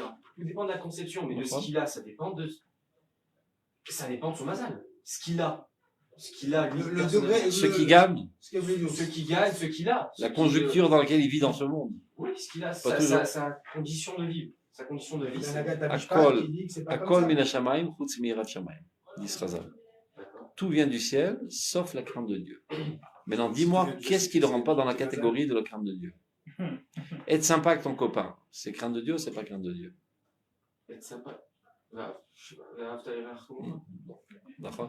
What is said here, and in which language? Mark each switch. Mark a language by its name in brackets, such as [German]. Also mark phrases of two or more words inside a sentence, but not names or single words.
[French] Tout dépend de la conception, mais de ce qu'il a, ça dépend de son mazal. Ce qu'il a, le degré, ce qui gagne, ce qu'il a. La conjoncture dans laquelle il vit dans ce monde. Oui, ce qu'il a, sa condition de vie. Sa condition de vie. [Hebrew] הכל מן השמים חוץ מיראת שמים. [French] Dit Chazal. Tout vient du ciel, sauf la crainte de Dieu. Maintenant, dis-moi, qu'est-ce qui ne rentre pas dans la catégorie de la crainte de Dieu? Être sympa avec ton copain, c'est crainte de Dieu ou c'est pas crainte de Dieu? Être sympa. D'accord.